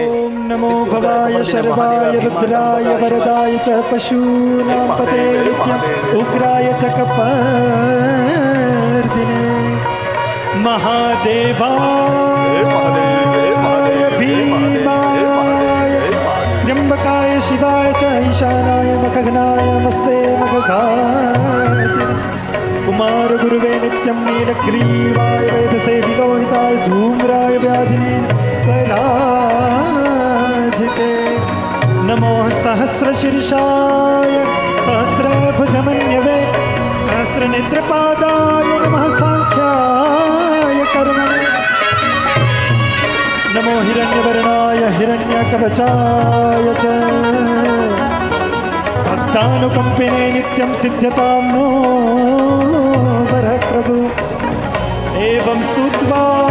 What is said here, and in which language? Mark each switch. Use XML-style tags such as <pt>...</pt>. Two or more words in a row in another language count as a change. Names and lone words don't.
<sa>નમો ભવાય શર્વાય રુદ્રાય વરદાય ચ પશુનાપતે, ઉગ્રાય ચ કપર્દિને મહાદેવાય ભીમાય ત્ર્યંબકાય શિવાય शिवाय च ईशानाय मखघ्नाय मस्ते मखघाति कुमार गुरुवे नित्यं नीलग्रीवाय वेदसे विलोहिताय धूम्राय व्याधिने पराजिते नमो सहस्रशीर्षाय सहस्रभुजमन्यवे सहस्रनेत्रपादाय नमः सांख्याय कर्मणे नमो हिरण्यवर्णाय हिरण्यकवचाय च भक्तानुकम्पिने नित्यं सिद्ध्यतां नो वरः प्रभु एवं स्तुत्वा</sa>